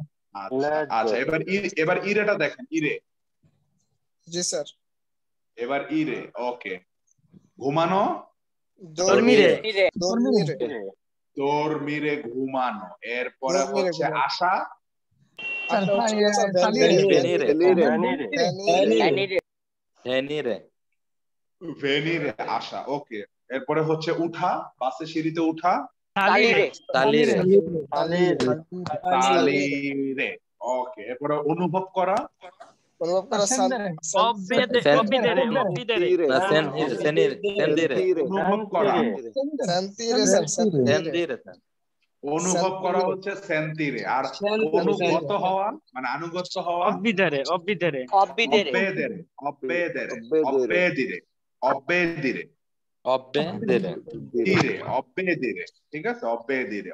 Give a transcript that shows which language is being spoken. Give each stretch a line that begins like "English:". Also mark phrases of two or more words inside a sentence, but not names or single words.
Bangla: আচ্ছা আচ্ছা, এবার ইরেটা দেখেন, ইরে। জি স্যার। এবার ইরে। ওকে, ঘুমানো।
Italian: Dormire. Dormire. dormire,
Bangla: ঘুমানো। এরপরে
Italian: Dormire,
Bangla: হচ্ছে ঘুমানো। আসা। আচ্ছা, হচ্ছে স্যার,
Italian: Salire. venire venire. venire
Bangla: ভেনিরে, আসা। ওকে, এরপরে হচ্ছে উঠা, বাসে সিঁড়িতে উঠা।
Italian: Salire. salire
Bangla: তালিরে। ওকে, এরপরে অনুভব করা। অনুভব করা
Italian: Scendere. Obbedere. Obbedere. Obbedere. na sentire
Bangla: অনুভব করা।
Italian: sentire, স্যার, sentire. sentire
Bangla: অনুভব করা হচ্ছে সেন্তিরে। আর অনুগত হওয়া মানে আনুগত্য হওয়া
Italian: Obbedere. Obbedere. obbedere. obbedere. obbedire. অব্বেদিরে। obbedire দিরে, অব্বেদিরে।
Bangla: ঠিক আছে,
Italian: অব্বেদিরে।